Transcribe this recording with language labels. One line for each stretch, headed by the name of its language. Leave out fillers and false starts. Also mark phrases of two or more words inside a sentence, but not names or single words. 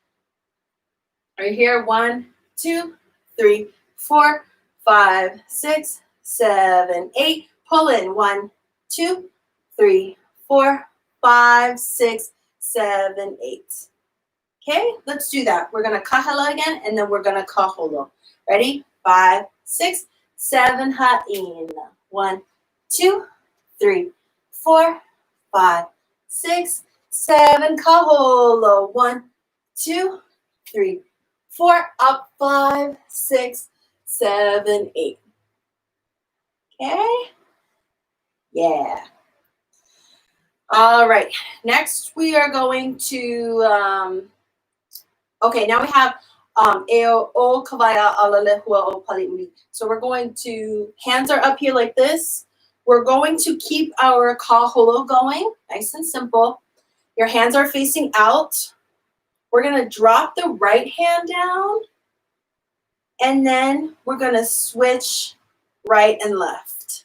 English: Are you here? 1, 2, 3, 4, 5, 6, 7, 8. Pull in. 1, 2, 3, 4, 5, 6, 7, 8. Okay, let's do that. We're going to kahalo again, and then we're going to kaholo. Ready? 5, 6, 7, ʻaina. 1, 2, 3, 4, 5, 6, 7, kaholo. 1, 2, 3, 4, up, 5, 6, 7, 8. Okay? Yeah. All right. Next, we are going to, okay, now we have
Hawaiian: ʻeo o kawaia ala lehua o paliuli.
English: So we're going to, hands are up here like this. We're going to keep our kaholo going, nice and simple. Your hands are facing out. We're going to drop the right hand down, and then we're going to switch right and left.